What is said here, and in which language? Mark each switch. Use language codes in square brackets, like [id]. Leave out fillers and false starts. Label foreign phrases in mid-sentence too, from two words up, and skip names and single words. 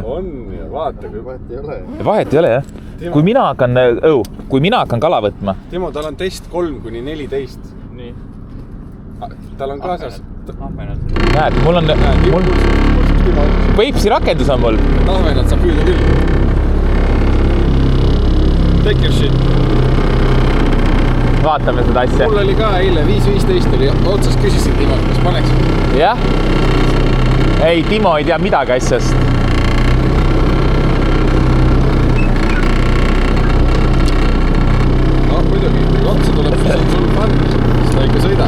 [et] On ja vaata, kui vahet ei ole. Vahet ei ole, jah. Kui mina hakkan kala võtma. Timo, tal on test 3-14. Nii. Tal on kaasas. Näed, mul on... Peipsi rakendus on mul. Tahvenat saab püüda küll. [en] Take your shit. [et] Vaatame seda asja. Mul oli ka eile 5.15 oli otsas küsisin Timo, kas paneks. Jah? Ei, Timo ei tea midagi asjast. No muidugi, kui otsa tuleb, siis on sul fun, siis ta ikka sõida.